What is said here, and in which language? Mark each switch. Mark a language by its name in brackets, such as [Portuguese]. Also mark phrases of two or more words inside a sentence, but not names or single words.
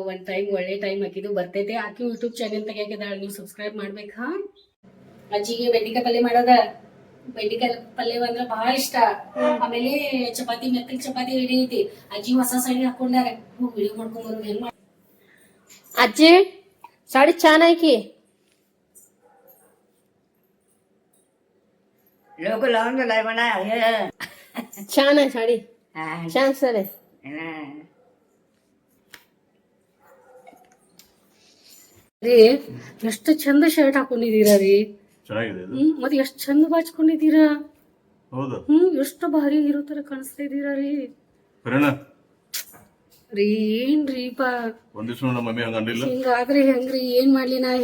[Kannada] ಒಂದು ಟೈಮ್ ಒಳ್ಳೆ ಟೈಮ್ ಹಾಕಿದ್ದು ಬರ್ತೈತೆ. ಆಕಿ ಯೂಟ್ಯೂಬ್ ಚಾನೆಲ್ ತೆಗಿಯಾಕಿದ್ದಾಳೆ, ನೀವು ಸಬ್ಸ್ಕ್ರೈಬ್ ಮಾಡ್ಬೇಕು. ಹಾಂ, ಅಜ್ಜಿಗೆ ಬೆಂಡೆಕಾಯಿ ಪಲ್ಯ ಮಾಡೋದ, ಬೆಂಡೆಕಾಯಿ ಪಲ್ಯ ಅಂದ್ರೆ ಭಾಳ ಇಷ್ಟ. ಆಮೇಲೆ ಚಪಾತಿ, ಮೆತ್ತಗೆ ಚಪಾತಿ ರೆಡಿ ಐತಿ. ಅಜ್ಜಿ ಹೊಸ ಸಾಡಿ ಹಾಕೊಂಡಾರೆ, ವಿಡಿಯೋ ಮಾಡ್ಕೊಂಬರೋದು ಹೆಂಗ್ ಮಾಡಿ. [Marathi] ಅಜ್ಜಿ साडी छान आहे की. लोक लावून दिलाय म्हणा. छान आहे साडी, छान सर आहे. [Kannada] ರೀ ಎಷ್ಟು ಚಂದ ಶರ್ಟ್ ಹಾಕೊಂಡಿದೀರಾ ರೀ. ಮತ್ತೆ ಎಷ್ಟು ಚಂದ ಬಾಚ್ಕೊಂಡಿದೀರಾ. ಎಷ್ಟು ಭಾರಿ ಇರೋ ತರ ಕಾಣಿಸ್ತಾ ಇದೀರಾ ರೀ. ರೀ ಏನ್ರೀಪ ಹಿಂಗಾದ್ರೆ ಹೆಂಗ್ರಿ? ಏನ್ ಮಾಡ್ಲಿ ನಾ?